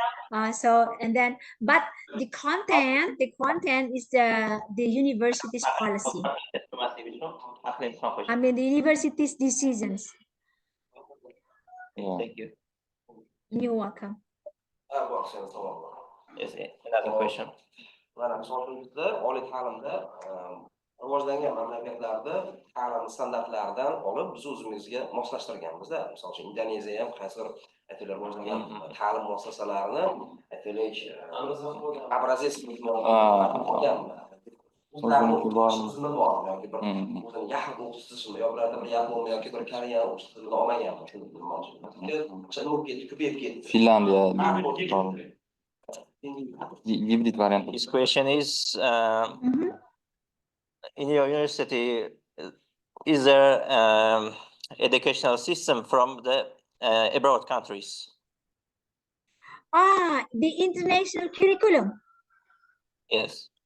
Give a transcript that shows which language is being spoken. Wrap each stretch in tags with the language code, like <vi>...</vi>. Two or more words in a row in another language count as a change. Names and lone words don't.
<en>But the content is the university's policy. I mean the university's decisions. Thank you. You're welcome. Yes, another question.</en> <uz>Rivojlangan mamlakatlarda ta'lim standartlaridan olib biz o'zimizga moslashtirganmiz-da. Misol uchun Indoneziya ham qaysidir aytaylik rivojlangan ta'lim muassasalarini aytaylik obrazец olgan. O'zlarining tizimi bor yoki bir o'zini yaxlit o'qish tizimi yoki bir yapon yoki bir Koreya o'qish tizimini olmaganmi? Ko'payib ketdi. Finlandiya. Hybrid variant.</uz> <en>His question is, in your university, is there educational system from the abroad countries? The international curriculum. Yes.</en>